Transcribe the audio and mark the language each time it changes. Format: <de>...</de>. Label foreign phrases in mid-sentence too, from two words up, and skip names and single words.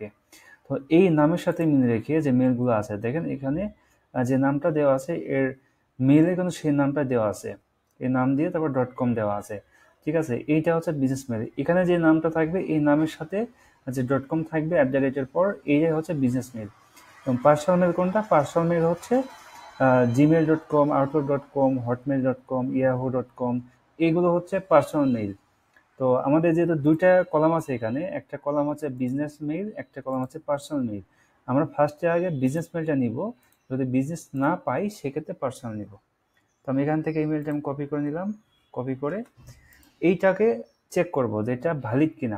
<bn>তো এই নামের সাথে মিল রেখে যে মেলগুলো আছে, দেখেন এখানে যে নামটা দেওয়া আছে এর মেলে কিন্তু সেই নামটা দেওয়া আছে। এই নাম দিয়ে তারপর .com দেওয়া আছে। ঠিক আছে? এইটা হচ্ছে</bn> <en>business mail.</en> <bn>এখানে যে নামটা থাকবে এই নামের সাথে যে .com থাকবে @ পর, এইটাই হচ্ছে</bn> <en>business mail.</en> <bn>এবং</bn> <en>personal mail</en> <bn>কোনটা?</bn> <en>personal mail</en> <bn>হচ্ছে gmail.com, outlook.com, hotmail.com, yahoo.com, এইগুলো হচ্ছে</bn> <en>personal mail.</en> <bn>তো আমাদের যেহেতু দুইটা কলাম আছে এখানে, একটা কলাম হচ্ছে</bn> <en>business mail,</en> <bn>একটা কলাম হচ্ছে</bn> <en>personal mail.</en> <bn>আমরা ফার্স্টে আগে</bn> <en>business mailটা</en> <bn>নিব, যদি বিজনেস না পাই সেক্ষেত্রে পার্সোনাল নিব। তো আমি এখান থেকে ইমেলটা আমি কপি করে নিলাম। কপি করে এইটাকে চেক করব যে এটা ভ্যালিড কিনা।</bn>